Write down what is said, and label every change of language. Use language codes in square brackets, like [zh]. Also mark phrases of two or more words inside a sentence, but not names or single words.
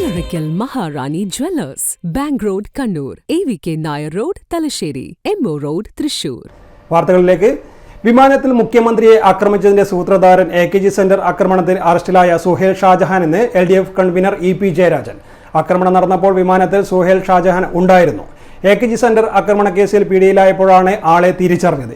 [ml] Orikal Maharani Jewellers, Bank Road, Kannur, AVK Nair Road, Talasheri, MO Road, Thrissur. വാർത്തകളിലേക്ക്. വിമാനത്തിൽ മുഖ്യമന്ത്രിയെ ആക്രമിച്ചതിന്റെ സൂത്രധാരൻ AKG സെന്റർ ആക്രമണത്തിൽ അറസ്റ്റിലായ സുഹേൽ ഷാജഹാൻ എന്ന് LDF കൺവീനർ EP ജയരാജൻ. ആക്രമണം നടന്നപ്പോൾ വിമാനത്തിൽ സുഹേൽ ഷാജഹാൻ ഉണ്ടായിരുന്നു. AKG സെന്റർ ആക്രമണ കേസിൽ പിടിയിലായപ്പോഴാണ് ആളെ തിരിച്ചറിഞ്ഞത്.